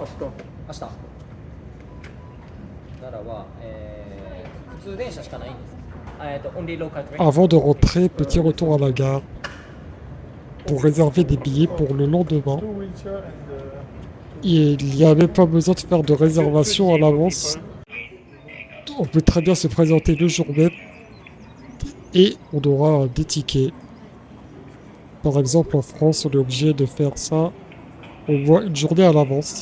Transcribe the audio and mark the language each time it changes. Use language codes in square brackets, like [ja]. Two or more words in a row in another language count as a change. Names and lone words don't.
[ja] Ashita. 明日奈良は、普通電車しかないんです [en] only local train [fr] Avant de rentrer, petit retour à la gare pour réserver des billets pour le lendemain. [en] Two wheelchair and [fr] Il n'y a même pas besoin de faire de réservation à l'avance. On peut très bien se présenter le jour même et on aura des tickets. Par exemple, en France, on est obligé de faire ça au moins une journée à l'avance.